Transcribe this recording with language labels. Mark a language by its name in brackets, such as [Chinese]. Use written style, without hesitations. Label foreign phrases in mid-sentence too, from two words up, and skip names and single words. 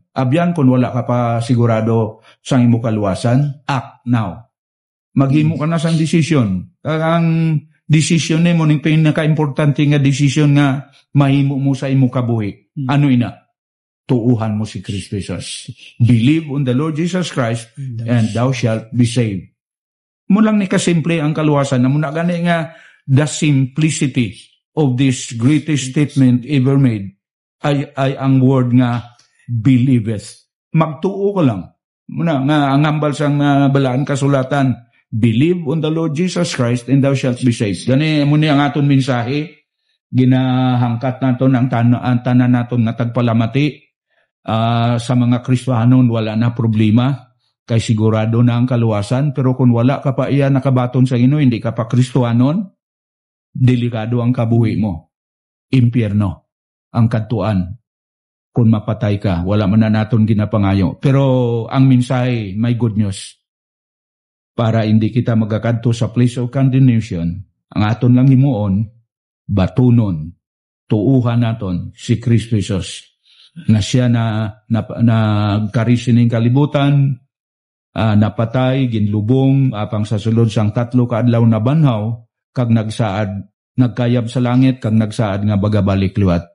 [Hiligaynon] Abyan kung wala ka pa sigurado sa imo kaluwasan, [English] act now. [Hiligaynon] Maghimo ka na sang desisyon. Ang desisyon nimo ning pinaka-importante nga desisyon nga mahimo mo sa imo kabuhi. Ano ina? Tuuhan mo si Kristo Jesus. [English] Believe on the Lord Jesus Christ and thou shalt be saved. [Hiligaynon] Mo lang ni kasimple ang kaluwasan. Amo na gani nga [English] the simplicity of this greatest statement ever made [Hiligaynon] ay ang word nga believeth. Magtuo ka lang. Muna nga ang hambal sang balaan kasulatan, [English] believe on the Lord Jesus Christ and thou shalt be saved. [Hiligaynon] Gani mo ni ang aton mensahe, ginahangkat naton ang tanan naton nga tagpalamati sa mga Kristiyanon, wala na problema kay sigurado na ang kaluwasan, pero kung wala ka pa iya nakabaton sa Ginoo, hindi ka pa Kristiyanon, delikado ang kabuhi mo. Impyerno ang kantuan. Kung mapatay ka, wala man na naton ginapangayo. Pero ang mensahe, may [English] good news. [Hiligaynon] Para hindi kita magakadto sa [English] place of condemnation, [Hiligaynon] ang aton lang himuon, batunon, tuuhan naton si Kristo Jesus. Na siya na nagkarisining kalibutan, napatay, ginlubong, apang sa sulod sang 3 kaadlaw na banhaw, kag nagkayab sa langit, kag nagsaad nga bagabalik liwat.